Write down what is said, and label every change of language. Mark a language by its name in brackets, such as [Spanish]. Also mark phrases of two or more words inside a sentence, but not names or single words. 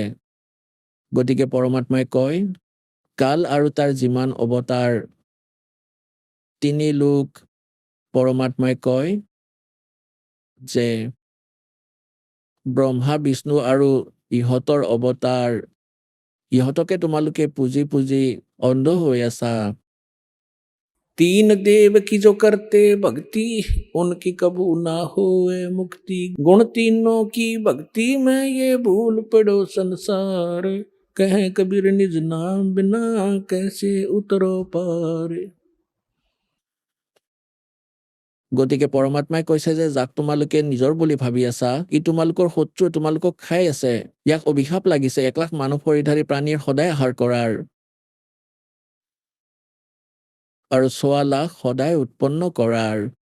[Assamese] গতিকে পৰমাত্মাই কয়, কাল আৰু তাৰ যিমান অৱতাৰ, তিনি লোক, পৰমাত্মাই কয় যে ব্ৰহ্মা, বিষ্ণু আৰু ইহঁতৰ অৱতাৰ, ইহঁতকে তোমালোকে পুজি পুজি অন্ধ হৈ আছা। [Hindi] तीन देव की जो करते भक्ति, उनकी कबू ना होए मुक्ति। गुण तीनों की भक्ति में ये भूल पड़ो संसार, कहे कबीर निज नाम बिना कैसे उतरो पारे। [Assamese] গতিকে পৰমাত্মাই কৈছে যে যাক তোমালোকে নিজৰ বুলি ভাবি আছা ই তোমালোকৰ শত্ৰু, তোমালোকক খাই আছে। ইয়াক অভিশাপ লাগিছে 1 লাখ মানৱ শৰীৰধাৰী প্ৰাণীৰ সদায় আহাৰ কৰাৰ আৰু 6 লাখ সদায় উৎপন্ন কৰাৰ।